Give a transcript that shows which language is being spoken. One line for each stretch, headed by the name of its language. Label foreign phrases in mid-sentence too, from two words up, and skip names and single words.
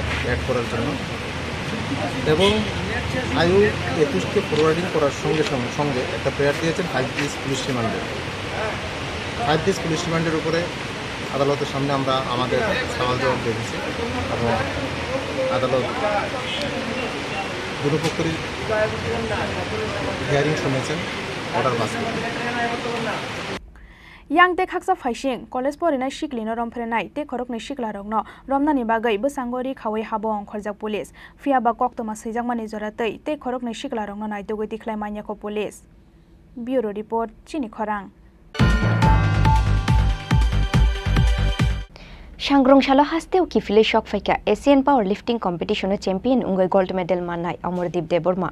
Bangla: অ্যাড করার জন্য এবং আয়ু 21কে ফরওয়ার্ডিং করার সঙ্গে একটা প্রেয়ার দিয়েছেন 5 দিস পুলিশ রিমান্ডে 5 দিস পুলিশ রিমান্ডের উপরে আদালতের সামনে আমরা আমাদের সওয়াল জবাব দিয়েছি এবং আদালত দুপক্ষেরই হিয়ারিং শুনেছেন অর্ডার পাস করেছেন
Kok Borok: यांते खाकसा फाइसिं कलेज परिनाय सिकलिनो रमफ्रेनाय ते खरकनै सिकलारकनो रमनानि बागै बसांगरि खावै हाबो अंखरजाक पुलिस फियाबा कक्तमा सैजाकमानि जरातै ते खरकनै सिकलारकनो नायदोगै तिख्लाय मान्याखौ पुलिस ब्यूरो रिपोर्ट चिनी खरां Shangrongshalo hasteo kifile shock faika
English: Asian Power Lifting Competition champion
Kok Borok: ungoi
English: gold medal
Kok Borok: manai Amordeep Deborma.